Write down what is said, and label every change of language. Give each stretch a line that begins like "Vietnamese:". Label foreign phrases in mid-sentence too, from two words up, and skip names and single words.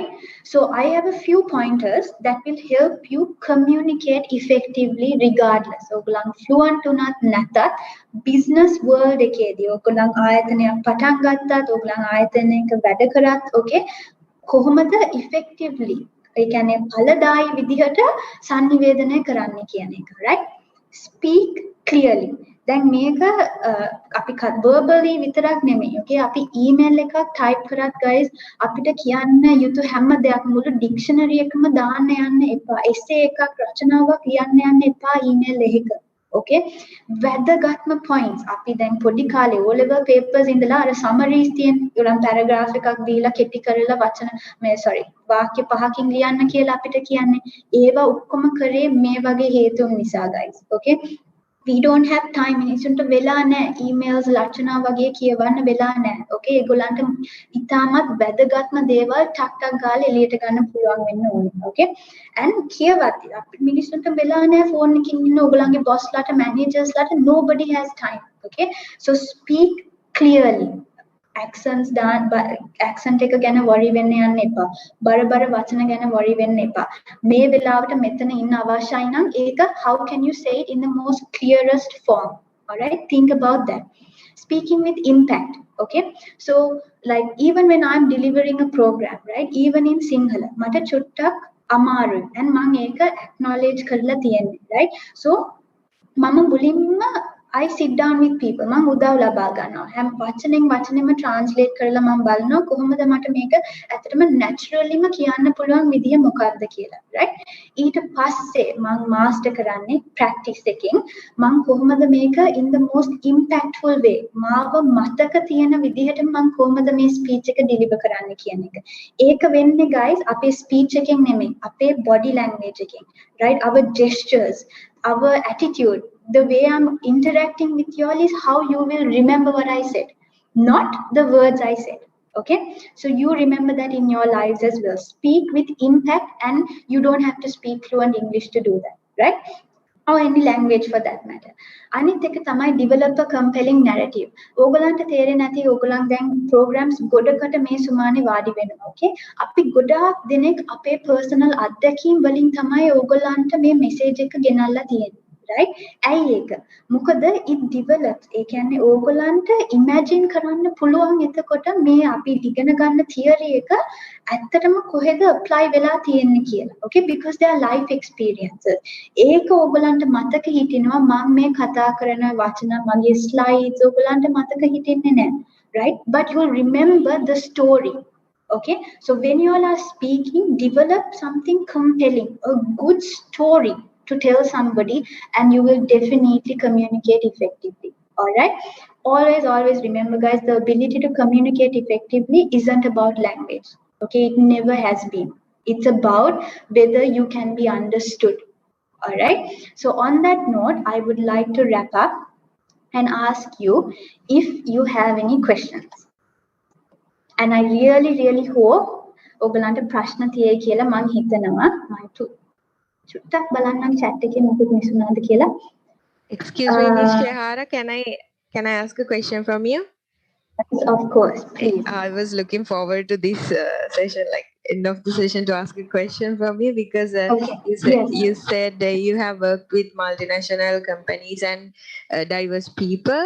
English: So I have a few pointers that will help you communicate effectively regardless.
Sinhala: ඔයගොල්ලන් fluent උනත් නැතත්
English: business world
Sinhala: එකේදී ඔයගොල්ලන් ආයතනයක් පටන් ගත්තත් ඔයගොල්ලන් ආයතනයක වැඩ කරත් okay කොහොමද effectively ඒ කියන්නේ ඵලදායී විදිහට sannivedanaya කරන්න කියන එක.
English: Right? Speak clearly.
Sinhala: දැන් මේක අපි verbally විතරක් නෙමෙයි. Okay? අපි email එකක් type කරත් guys අපිට කියන්න යුතු හැම දෙයක්ම මුළු dictionary එකම දාන්න යන්න එපා. essay එකක් රචනාවක් ලියන්න යන්න එපා email එකක. Okay? වැදගත්ම points අපි දැන් පොඩි කාලේ
English: O level papers
Sinhala: ඉඳලා අර summaries තියෙන උරන් paragraph එකක් දීලා කෙටි කරලා වචන වාක්‍ය 5කින් ලියන්න කියලා අපිට කියන්නේ. ඒවා ඔක්කොම කරේ මේ වගේ හේතුන් නිසා
English: guys. Okay? We don't have time.
Sinhala: මිනිසුන්ට වෙලා නැහැ emails රචනා වගේ කියවන්න වෙලා නැහැ. Okay? ඒගොල්ලන්ට ඉතාමත් වැදගත්ම දේවල් ටක් ගාලා එළියට ගන්න පුළුවන් වෙන්න ඕනේ.
English: Okay? And
Sinhala: කියවත් අපි මිනිසුන්ට වෙලා නැහැ ෆෝන් එකකින් ඉන්න ඕගොල්ලන්ගේ boss ලාට managers ලාට
English: nobody has time. Okay? So speak clearly. Accents accent
Sinhala: එක ගැන worry වෙන්න යන්න එපා. බරබර වචන ගැන
English: worry
Sinhala: වෙන්න එපා. මේ වෙලාවට මෙතන ඉන්න අවශ්‍යයි නම් ඒක
English: how can you say it in the most clearest form. All right? Think about that. Speaking with impact. Okay? So like even when I'm delivering a program, right? Even in Sinhala,
Sinhala: මට චුට්ටක් අමාරුයි. and මම ඒක acknowledge කරලා තියෙන්නේ. Right?
English: So
Sinhala: මම මුලින්ම
English: I sit down with people.
Sinhala: මම උදව් ලබා ගන්නවා. හැම වචනෙම translate කරලා මම බලනවා කොහොමද මට මේක ඇත්තටම naturallyම කියන්න පුළුවන් විදිය මොකක්ද කියලා. right? ඊට පස්සේ මම master කරන්නේ practice එකකින් මම කොහොමද මේක
English: in the most impactful way
Sinhala: මාව මතක තියෙන විදිහට මම කොහොමද මේ speech එක deliver කරන්න කියන එක. ඒක වෙන්නේ guys අපේ speech එකෙන් නෙමෙයි අපේ
English: body language
Sinhala: එකෙන්. right?
English: Our gestures, our attitude, the way I'm interacting with you all is how you will remember what I said, not the words I said. Okay? So you remember that in your lives as well. Speak with impact and you don't have to speak fluent English to do that. Right? Or any language for that matter.
Sinhala: අනිත් එක තමයි
English: develop a compelling narrative.
Sinhala: ඕගලන්ට තේරෙන්නේ නැති ඕගලන් දැන් programs ගොඩකට මේ සුමානේ වාඩි වෙනවා. Okay? අපි ගොඩාක් දෙනෙක් අපේ personal අත්දැකීම් වලින් තමයි ඕගලන්ට මේ message එක ගෙනල්ලා තියෙන්නේ. right? ඇයි ඒක?
English: මොකද it develops.
Sinhala: ඒ කියන්නේ ඕගලන්ට imagine කරන්න පුළුවන් එතකොට මේ අපි ඉගෙන ගන්න theory එක ඇත්තටම කොහෙද apply වෙලා තියෙන්නේ කියලා.
English: Okay? Because they are life experiences.
Sinhala: ඒක ඕගලන්ට මතක හිටිනවා මම මේ කතා කරන වචන මගේ slides ඕගලන්ට මතක හිටින්නේ නැහැ.
English: Right? But you will remember the story. Okay? So when you all are speaking, develop something compelling, a good story to tell somebody, and you will definitely communicate effectively. All right? Always remember guys, the ability to communicate effectively isn't about language. Okay? It never has been. It's about whether you can be understood. All right? So on that note, I would like to wrap up and ask you if you have any questions. And I really hope
Sinhala: ඔයගලන්ට ප්‍රශ්න තියෙයි කියලා මම හිතනවා. චුට්ටක් බලන්නම් chat එකේ මොකද මිසුනාද කියලා.
English: Excuse me, Miss Shehara, can I ask a question from you? Yes, of course, please. I was looking forward to this session, like end of the session, to ask a question from you, because Okay. you Yes. said you have worked with multinational companies and diverse people.